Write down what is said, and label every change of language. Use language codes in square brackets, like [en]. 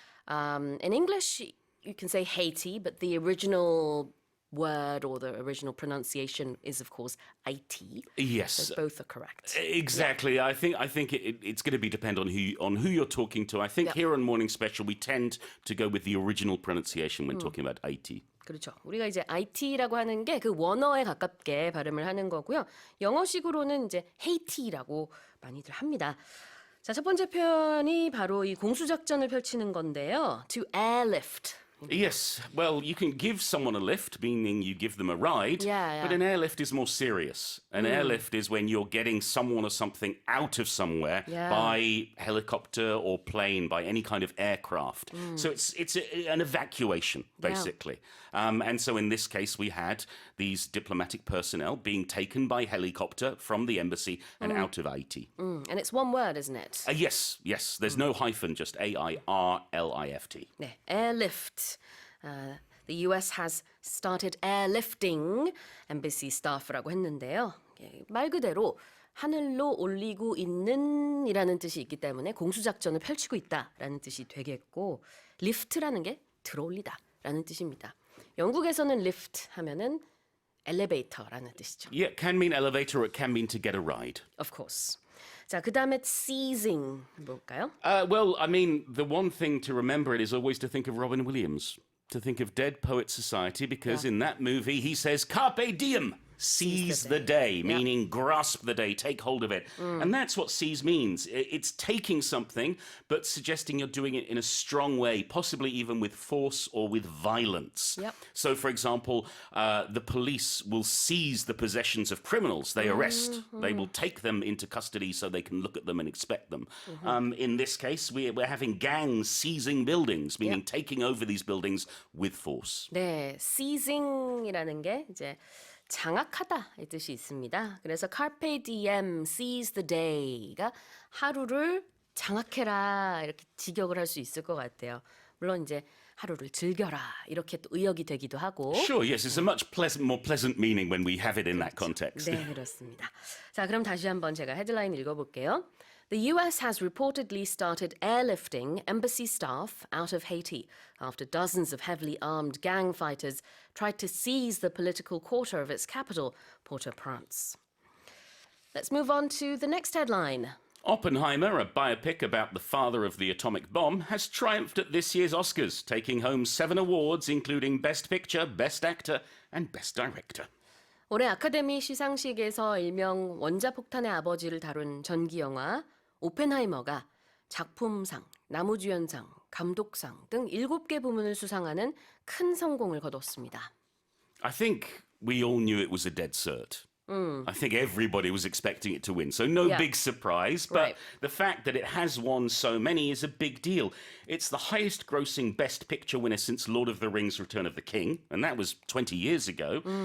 [en] In English, you can say Haiti, but the original word or the original pronunciation is, of course, IT. Yes. So both are correct. Exactly. Yeah. I think it's going to be depend on who you're talking to. I think here on Morning Special we tend to go with the original pronunciation when talking about IT. [ko] 그렇죠. 우리가 이제 IT라고 하는 게 그 원어에 가깝게 발음을 하는 거고요. 영어식으로는 이제 Haiti라고 많이들 합니다. 자, 첫 번째 표현이 바로 이 공수작전을 펼치는 건데요. [en] To airlift. Yes, well, you can give someone a lift, meaning you give them a ride, but an airlift is more serious. An airlift is when you're getting someone or something out of somewhere by helicopter or plane, by any kind of aircraft. So it's an evacuation, basically. And so in this case, we had these diplomatic personnel being taken by helicopter from the embassy and out of Haiti. And it's one word, isn't it? Yes. There's no hyphen, just AIRLIFT. [ko] 네, airlift. [en] The US has started airlifting embassy staff [ko] 라고 했는데요. 말 그대로 하늘로 올리고 있는 이라는 뜻이 있기 때문에 공수작전을 펼치고 있다라는 뜻이 되겠고 lift라는 게 들어올리다 라는 뜻입니다. 영국에서는 lift 하면은 엘리베이터라는 뜻이죠. [en] Yeah, it can mean elevator or it can mean to get a ride. Of course. [ko] 자, 그 다음에 seizing 뭘까요? [en] Well, I mean, the one thing to remember it is always to think of Robin Williams, to think of Dead Poets Society, because in that movie he says, [la] Carpe diem, [en] seize the day, meaning grasp the day, take hold of it. And that's what seize means. It's taking something, but suggesting you're doing it in a strong way, possibly even with force or with violence. So, for example, the police will seize the possessions of criminals they arrest. They will take them into custody so they can look at them and inspect them. In this case, we're having gangs seizing buildings, meaning taking over these buildings with force. [ko] 네, seizing이라는 게 이제 장악하다 이 뜻이 있습니다. 그래서 [la] carpe diem, [en] seize the day [ko] 가 하루를 장악해라 이렇게 직역을 할 수 있을 것 같아요. 물론 이제 하루를 즐겨라 이렇게 또 의역이 되기도 하고. [en] Sure, yes, it's a much more pleasant meaning when we have it in that context. [ko] 네, 그렇습니다. 자, 그럼 다시 한번 제가 헤드라인 읽어볼게요. [en] The US has reportedly started airlifting embassy staff out of Haiti after dozens of heavily armed gang fighters tried to seize the political quarter of its capital, Port-au-Prince. Let's move on to the next headline. Oppenheimer, a biopic about the father of the atomic bomb, has triumphed at this year's Oscars, taking home 7 awards, including Best Picture, Best Actor, and Best Director. [ko] 올해 아카데미 시상식에서 일명 원자폭탄의 아버지를 다룬 전기 영화 오펜하이머가 작품상, 남우주연상, 감독상 등 7개 부문을 수상하는 큰 성공을 거뒀습니다. [en] I think we all knew it was a dead cert. I think everybody was expecting it to win, so no big surprise. But the fact that it has won so many is a big deal. It's the highest grossing Best Picture winner since Lord of the Rings Return of the King, and that was 20 years ago.